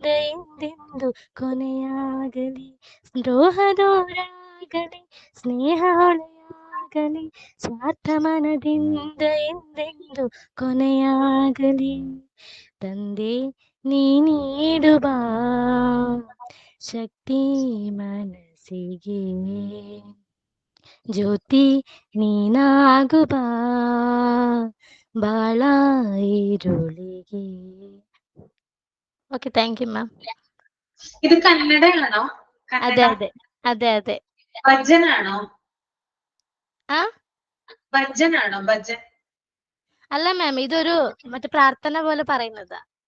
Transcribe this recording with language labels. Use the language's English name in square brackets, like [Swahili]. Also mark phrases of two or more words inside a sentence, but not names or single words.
[Kannada] ಎಂದೆಂದು ಕೊನೆಯಾಗಲಿ ದ್ರೋಹ ದೂರಾಗಲಿ ಸ್ನೇಹ ಹೊಳೆಯಾಗಲಿ ಸ್ವಾರ್ಥ ಮನದಿಂದ ಎಂದೆಂದು ಕೊನೆಯಾಗಲಿ ತಂದೆ ನೀ ನೀಡುವ ಶಕ್ತಿ ಮನಸ್ಸಿಗೆ ಜ್ಯೋತಿ ನೀನಾಗುವ ಬಾಳ ഇരുളിಗೆ. [Malayalam] ഓക്കെ, [English] thank you ma'am. [Malayalam] ഇത് കന്നഡയാണോ? അതെ അതെ അതെ അതെ. ഭജനാണോ? ആ ഭജനാണോ? ഭജൻ അല്ല മാം, ഇതൊരു മറ്റേ പ്രാർത്ഥന പോലെ പറയുന്നതാണല്ലേ?